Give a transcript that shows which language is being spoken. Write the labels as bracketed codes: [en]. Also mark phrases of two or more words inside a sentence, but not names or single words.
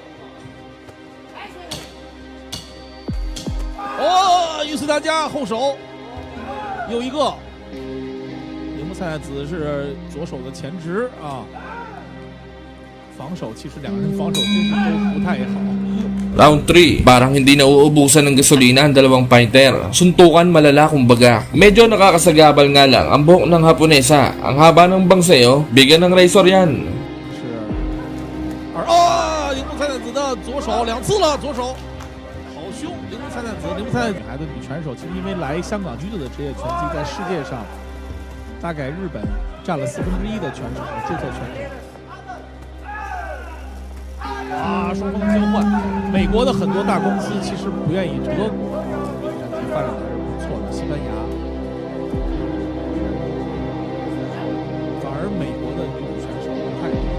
[zh] 哦，云斯达加后手又一个，铃木菜奈子是左手的前直啊，防守其实两个人防守真是都不太好。 [tl] Round 3, parang hindi na uubusan ng gasolina ang dalawang fighter. Suntukan malala kumbaga. Medyo nakakasagabal nga lang ang buhok ng Haponesa. Ang haba ng bangsayo, bigyan ng razor yan. [zh] 铃木菜奈子的左手2次了，左手好凶！铃木菜奈子，铃木菜奈子女孩子女拳手，其实因为来香港居住的职业拳击，在世界上大概日本占了1/4的拳手，注册拳手。啊，双方交换，美国的很多大公司其实不愿意，德国发展的还是不错的，西班牙，反而美国的女子选手不太多。